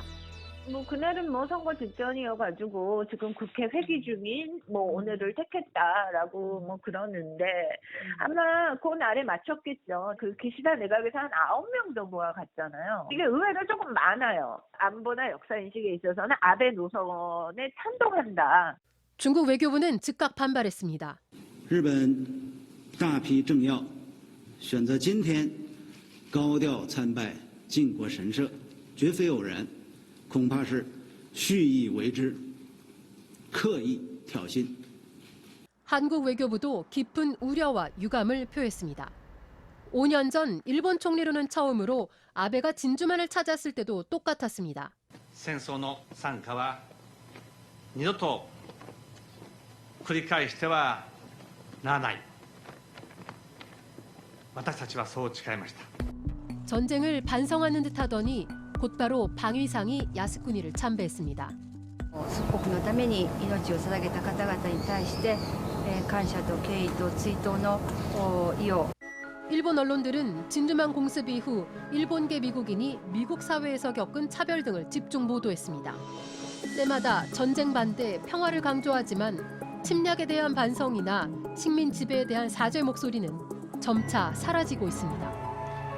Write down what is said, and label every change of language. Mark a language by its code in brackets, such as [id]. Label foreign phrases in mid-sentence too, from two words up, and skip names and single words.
[ko] 그날은 선거 직전이어가지고 지금 국회 회기 중인 오늘을 택했다라고 그러는데 아마 그 날에 맞췄겠죠. 그 기시다 내각에서 한 9명 정도가 갔잖아요. 이게 의외로 조금 많아요. 안보나 역사 인식에 있어서는 아베 노선에 찬동한다. 중국 외교부는 즉각 반발했습니다. [zh] 日本大批政要选择今天高调参拜靖国神社，绝非偶然。恐怕是蓄意为之，刻意挑衅. [ko] 한국 외교부도 깊은 우려와 유감을 표했습니다. 5년 전 일본 총리로는 처음으로 아베가 진주만을 찾았을 때도 똑같았습니다. [ja] 戦争の惨禍は二度と繰り返してはならない。私たちはそう誓いました。 [ko] 전쟁을 반성하는 듯하더니 곧바로 방위상이 야스쿠니를 참배했습니다. [ja] 祖国のために命を捧げた方々に対して感謝と敬意と追悼の意を [ko] 일본 언론들은 진주만 공습 이후 일본계 미국인이 미국 사회에서 겪은 차별 등을 집중 보도했습니다. 때마다 전쟁 반대, 평화를 강조하지만 침략에 대한 반성이나 식민 지배에 대한 사죄 목소리는 점차 사라지고 있습니다.